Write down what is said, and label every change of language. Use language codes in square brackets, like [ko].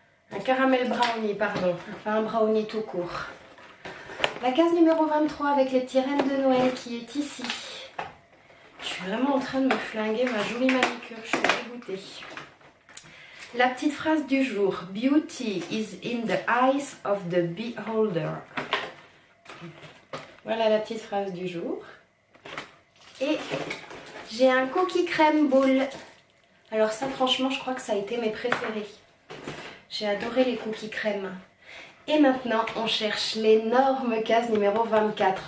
[fr] Un caramel brownie, pardon. Enfin, un brownie tout court. La case numéro 23 avec les petits rennes de Noël qui est ici. Je suis vraiment en train de me flinguer ma jolie manicure. Je suis dégoûtée. La petite phrase du jour. [en] Beauty is in the eyes of the beholder. [fr] Voilà la petite phrase du jour. Et j'ai un cookie crème boule. Alors ça franchement je crois que ça a été mes préférés. J'ai adoré les cookies crème. Et maintenant on cherche l'énorme case numéro 24.